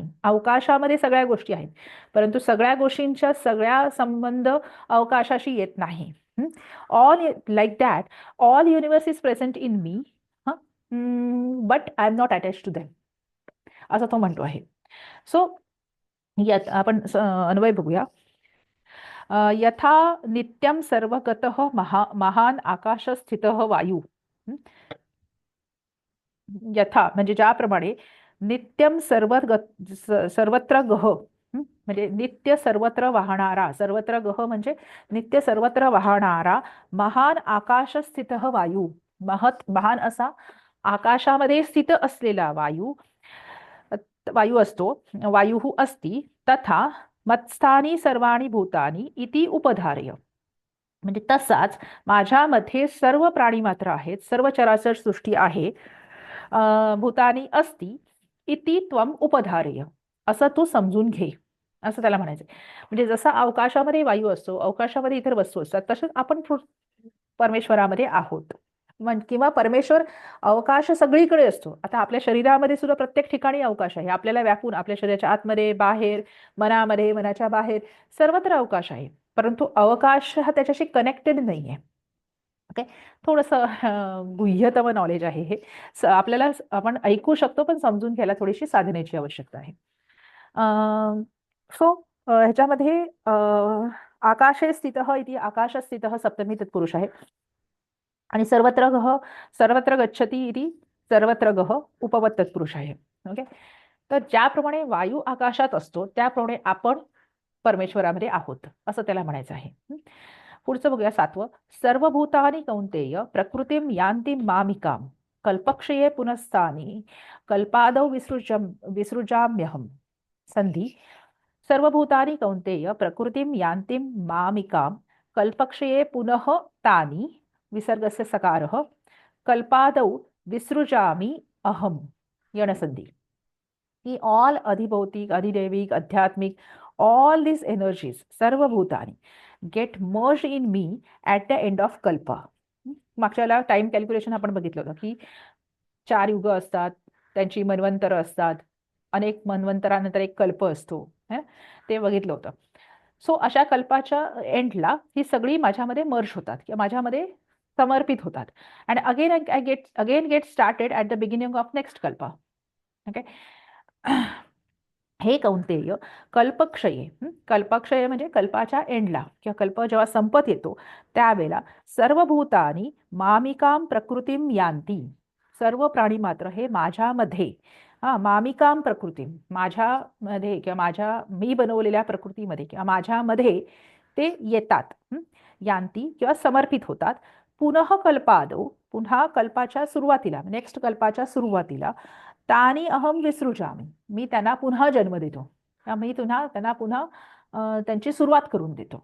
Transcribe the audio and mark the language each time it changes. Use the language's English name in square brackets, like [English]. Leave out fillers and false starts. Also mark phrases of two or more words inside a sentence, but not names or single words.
[Marathi] अवकाशामध्ये सगळ्या गोष्टी आहेत, परंतु सगळ्या गोष्टींचा सगळ्या संबंध अवकाशाशी येत नाही. [English] all like that all universe is present in me but I am not attach to them, [Marathi] असं तो म्हणतो आहे. सो यात आपण अन्वय बघूया. [Sanskrit] यथा नित्यम सर्वगतः महान आकाश स्थितः वायू. [Marathi] यथा म्हणजे ज्याप्रमाणे [Sanskrit] नित्यम सर्वत्र गह, [Marathi] म्हणजे नित्य सर्वत्र वाहणारा, [Sanskrit] सर्वत्र गह [Marathi] म्हणजे नित्य सर्वत्र वाहणारा महान आकाशस्थित वायू, महान असा आकाशामध्ये स्थित असलेला वायू असतो, [Sanskrit] वायू अस्ति तथा मत्स्थानी सर्वाणी भूतानी इति उपधार्य, [Marathi] म्हणजे तसाच माझ्यामध्ये सर्व प्राणी मात्र आहेत, सर्व चराचर सृष्टी आहे, [Sanskrit] भूतानी अस्ति इति त्वम उपधार्य, [Marathi] असं तू समजून घे, असं त्याला म्हणायचं. म्हणजे जसा अवकाशामध्ये वायू असतो, अवकाशामध्ये इतर वस्तू असतात, तसंच आपण परमेश्वरामध्ये आहोत. किंवा परमेश्वर अवकाश सगळीकडे असतो. आता आपल्या शरीरामध्ये सुद्धा प्रत्येक ठिकाणी अवकाश आहे, आपल्याला व्यापून, आपल्या शरीराच्या आतमध्ये, बाहेर, मनामध्ये, मनाच्या बाहेर सर्वत्र अवकाश आहे, परंतु अवकाश हा त्याच्याशी कनेक्टेड नाहीये. ओके, थोडंसं गुह्यतम नॉलेज आहे हे. आपल्याला आपण ऐकू शकतो, पण समजून घ्यायला थोडीशी साधनेची आवश्यकता आहे. सो ह्याच्यामध्ये [Sanskrit] आकाशे स्थितः इति आकाशस्थितः [Marathi] सप्तमी तत्पुरुष आहे, आणि [Sanskrit] सर्वत्र गच्छति इति सर्वत्र गह [Marathi] उपपद तत्पुरुष आहे. ओके, तर ज्याप्रमाणे वायू आकाशात असतो त्याप्रमाणे आपण परमेश्वरामध्ये आहोत, असं त्याला म्हणायचं आहे. पुढचं बघूया 7वं. [Sanskrit] सर्वभूतानि कौंतेय प्रकृतिम यान्ति मामिकाम कल्पक्षये पुनस्तानि कल्पादौ विसृजाम्यहम. [Marathi] संधी. [Sanskrit] सर्वभूतानि कौंतेय प्रकृतिम यान्ति मामिकाम कल्पक्षये पुनः तानि विसर्गस्य सकारः कल्पादौ विसृजामि अहम. [Marathi] यणसंधी. की ऑल अधिभौतिक, अधिदैविक, आध्यात्मिक, [English] all these energies, सर्वभूतानी get merged in me at the end of कल्प. [Marathi] मागच्याला टाइम कॅल्क्युलेशन आपण बघितलं होतं की 4 युग असतात, त्यांची मन्वंतर असतात, अनेक मन्वंतरानंतर एक कल्प असतो, ते बघितलं होतं. सो अशा कल्पाच्या एंडला ही सगळी माझ्यामध्ये मर्ज होतात किंवा माझ्यामध्ये समर्पित होतात. [English] and again get started at the beginning of next कल्प. [Marathi] ओके, [Sanskrit] हे कौंतेय कल्पक्षये, [Marathi] कल्पक्षय म्हणजे कल्पाच्या एंडला किंवा कल्प जेव्हा संपत येतो त्यावेळेला [Sanskrit] सर्वभूतानी मामिकाम प्रकृतीम यान्ति, [Marathi] सर्व प्राणी मात्र हे माझ्यामध्ये, [Sanskrit] मामिकाम प्रकृतीम, [Marathi] माझ्यामध्ये किंवा माझ्या मी बनवलेल्या प्रकृतीमध्ये किंवा माझ्यामध्ये ते येतात, यान्ति किंवा समर्पित होतात. [Sanskrit] पुनः कल्पादौ, [Marathi] पुन्हा कल्पाच्या सुरुवातीला, नेक्स्ट कल्पाच्या सुरुवातीला, [Sanskrit] तानी अहम विसृजामी, [Marathi] मी त्यांना पुन्हा जन्म देतो, मी त्यांना पुन्हा त्यांची सुरुवात करून देतो.